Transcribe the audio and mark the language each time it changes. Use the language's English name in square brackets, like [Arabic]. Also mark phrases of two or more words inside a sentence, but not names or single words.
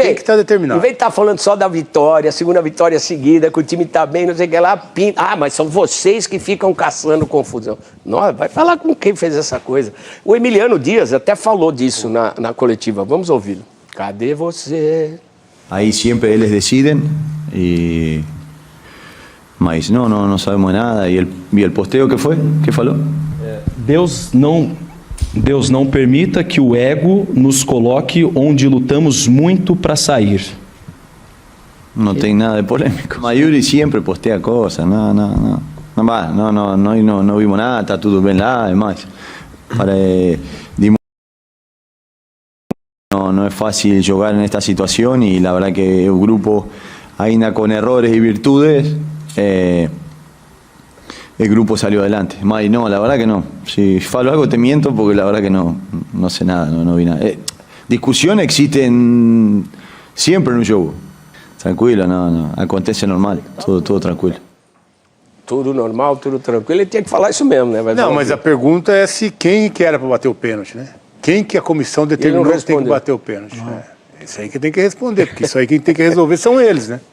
[Portuguese] tem que estar determinado. Em vez de estar falando só da vitória, segunda vitória seguida, que o time está bem, não sei o que lá, pinta. Mas são vocês que ficam caçando confusão. Não, vai falar com quem fez essa coisa. O Emiliano Dias até falou disso na coletiva. Vamos ouvi-lo. Cadê você? [Spanish] Ahí siempre ellos deciden, mas no sabemos nada. ¿Y el posteo qué fue? ¿Qué falou? [Portuguese] Deus não permita que o ego nos coloque onde lutamos muito para sair. No tem nada de polêmico. [Spanish] Mayuri siempre postea cosas, no vimos nada, [Portuguese] está tudo bem lá, [Spanish] además. No es fácil jugar en esta situación y la verdad que el grupo ainda con errores y virtudes, el grupo salió adelante. May, no, la verdad que no. Si falo algo te miento porque la verdad que no sé nada, no vi nada. Discusión existen siempre en un jogo. [Portuguese] Tranquilo, no, acontece normal, tudo tranquilo. Tudo normal, tudo tranquilo. Ele tinha que falar isso mesmo, né? Não, mas a pergunta é se quem que era para bater o pênalti, né? Quem que a comissão determinou que tem que bater o pênalti? Isso aí que tem que responder, porque isso aí quem tem que resolver são eles, né?